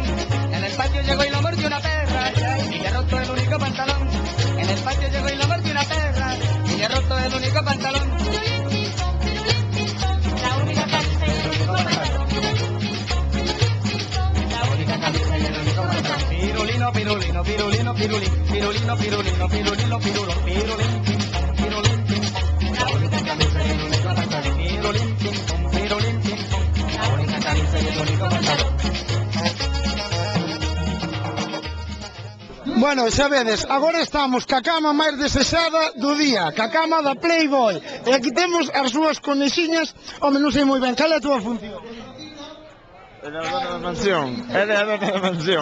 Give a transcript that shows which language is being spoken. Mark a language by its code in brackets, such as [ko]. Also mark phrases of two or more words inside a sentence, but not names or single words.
[es] En el patio llegó y lo mordió una perra y le roto el único pantalón. En el patio llegó y lo mordió una perra y le roto el único pantalón. La única camisa y el único pantalón. La única camisa y el único pantalón. Pirulino, pirulino, pirulino, pirulín, pirulino, pirulino, pirulino, pirulón, pirulín, pim, pom, pirulín, pim, pom. La única camisa y el único pantalón. Pirulín, pim, pom, pirulín, pim, pom. La única camisa y el único pantalón. [gl] Bueno, xa vedes, agora estamos ca cama máis desexada do día, ca cama da Playboy. E aquí temos as súas conexiñas. Home, non sei moi ben, cal é a túa función? É a dona da mansión. Ela é a dona da mansión.